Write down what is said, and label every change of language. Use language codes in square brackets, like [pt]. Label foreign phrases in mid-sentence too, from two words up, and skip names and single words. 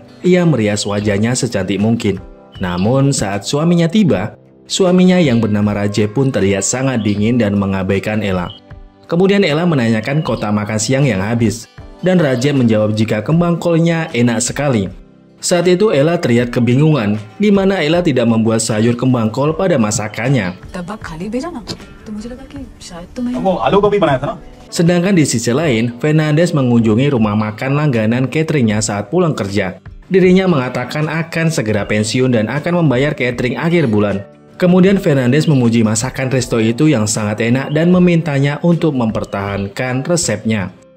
[id] Ia merias wajahnya secantik mungkin. Namun saat suaminya tiba, suaminya yang bernama Rajab pun terlihat sangat dingin dan mengabaikan Ella. Kemudian Ella menanyakan kotak makan siang yang habis, dan Rajab menjawab jika kembang kolnya enak sekali. Saat itu Ella terlihat kebingungan, di mana Ella tidak membuat sayur kembang kol pada masakannya. [hi] डब्बा खाली भेजा ना, तो मुझे लगा कि शायद तुम्हें। वो आलू गोभी बनाया था ना। [id] Sedangkan di sisi lain, Fernandes mengunjungi rumah makan langganan cateringnya saat pulang kerja. Dirinya mengatakan akan segera pensiun dan akan membayar catering akhir bulan. Kemudian Fernandes memuji masakan resto itu yang sangat enak dan memintanya untuk mempertahankan resepnya.